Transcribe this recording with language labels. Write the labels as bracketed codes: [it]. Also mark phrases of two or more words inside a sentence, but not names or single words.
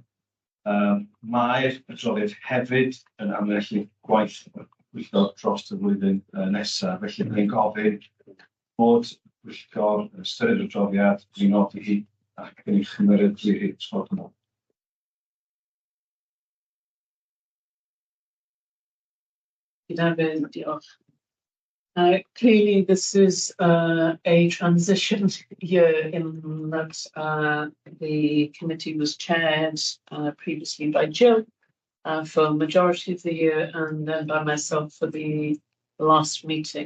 [cy] Mae'r adroddiad hefyd yn amlinellu gwaith y Pwyllgor dros y flwyddyn nesaf, felly mae'n gofyn bod y Pwyllgor yn ystyried y adroddiad, dwi'n nodi hi ac yn ei chymeradwy hi trwy'r nhw. Diolch. [en] Clearly, this is a transition year in that the committee was chaired previously by Jill for a majority of the year and then by myself for the last meeting.